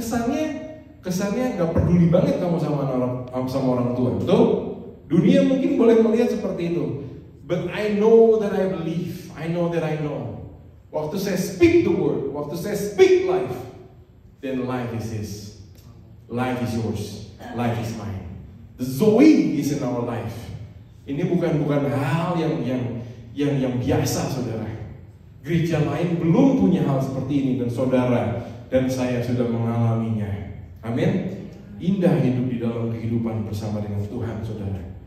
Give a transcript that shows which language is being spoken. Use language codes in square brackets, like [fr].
[id] Kesannya nggak peduli banget kamu sama orang tua. Betul? Dunia mungkin boleh melihat seperti itu. [en] But I know that I believe. I know that I know. Waktu saya speak the word, waktu saya speak life, then life is his. Life is yours, life is mine. The Zoe is in our life. [id] Ini bukan hal yang biasa, saudara. Gereja lain belum punya hal seperti ini, dan saudara dan saya sudah mengalaminya. Amin. Indah hidup di dalam kehidupan bersama dengan Tuhan, saudara.